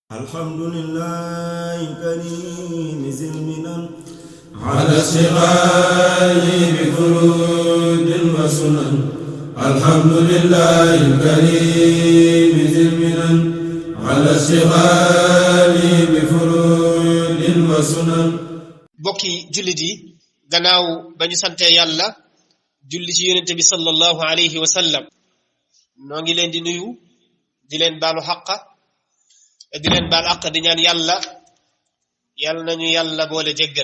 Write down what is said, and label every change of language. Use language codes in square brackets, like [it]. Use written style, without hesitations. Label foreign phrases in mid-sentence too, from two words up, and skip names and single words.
[ar] الحمد لله الكريم ذي المنن على اشتغال بفروض وسنن. الحمد لله الكريم ذي المنن على اشتغال بفروض وسنن. [wo] bokki jullit yi gannaaw ba ñu sante yàlla julli ci yonente bi [ar] صلى الله عليه وسلم [wo] noo ngi leen di nuyu di leen baalu xaqa di leen baal àq di ñaan yàlla nañu yàlla boole jéggal.